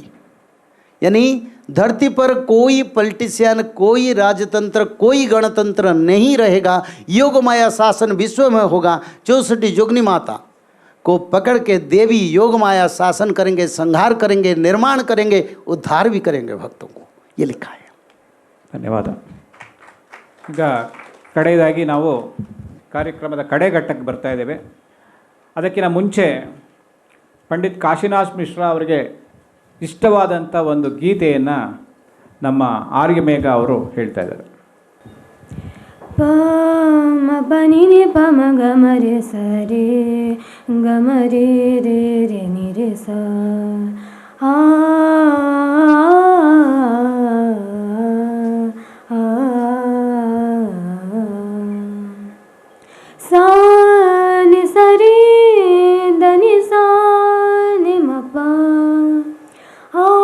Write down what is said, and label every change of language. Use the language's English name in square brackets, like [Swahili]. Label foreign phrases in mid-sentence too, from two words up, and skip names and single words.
[Hindi] यानी धरती पर कोई पॉलिटिशियन, कोई राजतंत्र, कोई गणतंत्र नहीं रहेगा, योग माया शासन विश्व में होगा। 64 जोगनी माता को पकड़ के देवी योग माया शासन करेंगे, संहार करेंगे, निर्माण करेंगे, उद्धार भी करेंगे भक्तों को, ये लिखा है। [Kannada] ಧನ್ಯವಾದ. ಈಗ ಕಡೆಯದಾಗಿ ನಾವು ಕಾರ್ಯಕ್ರಮದ ಕಡೆಘಟ್ಟಕ್ಕೆ ಬರ್ತಾ ಇದ್ದೇವೆ. ಅದಕ್ಕಿಂತ ಮುಂಚೆ ಪಂಡಿತ್ ಕಾಶಿನಾಥ್ ಮಿಶ್ರಾ ಅವರಿಗೆ ಇಷ್ಟವಾದಂಥ ಒಂದು ಗೀತೆಯನ್ನು ನಮ್ಮ ಆರ್ಯ ಮೇಘ ಅವರು ಹೇಳ್ತಾ ಇದ್ದಾರೆ. ಪ ಮ ಪ ನಿ ನಿ ಪ ಮ ಗ ಮ ರೆ ಸ ರೇ ಗ ಮ ರೇ ರೇ ರೇ ನಿ ರೇ ಸ ಆ ಸಾ ನಿ ಸ ರೇ ದ ನಿ ಸಾ ನಿ ಮ ಪ ಆ